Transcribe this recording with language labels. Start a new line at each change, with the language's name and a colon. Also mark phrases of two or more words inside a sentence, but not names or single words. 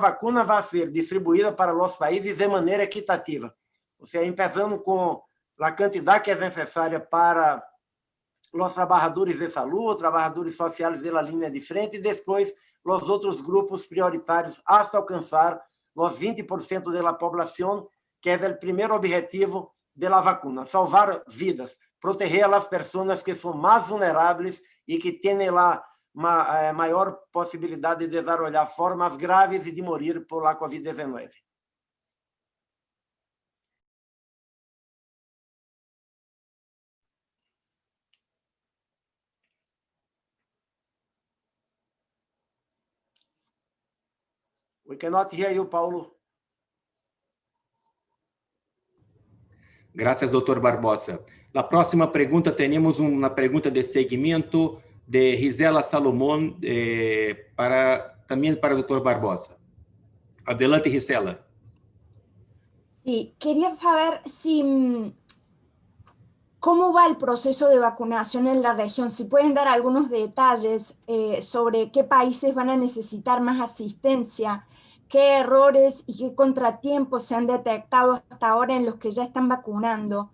Portuguese: vacuna vai ser distribuída para os países de maneira equitativa, ou seja, começando com a quantidade que é necessária para os trabalhadores de saúde, os trabalhadores sociais da linha de frente, e depois os outros grupos prioritários, até alcançar
Spanish: los 20% de la población, que es el primer objetivo de la vacuna, salvar vidas, proteger a las personas que son más vulnerables y que tienen la mayor posibilidad de desarrollar formas graves y de morir por la COVID-19.
English: We cannot hear you, Paulo.
Spanish: Gracias, doutor Barbosa. La próxima
Portuguese: pergunta, temos uma pergunta de seguimento de Gisela Salomón, também para o doutor Barbosa.
Spanish: Adelante, Gisela. Sí, quería saber cómo va el proceso de vacunación en la región. Si pueden dar algunos detalles sobre qué países van a necesitar más asistencia, qué errores y qué contratiempos se han detectado hasta ahora en los que ya están vacunando.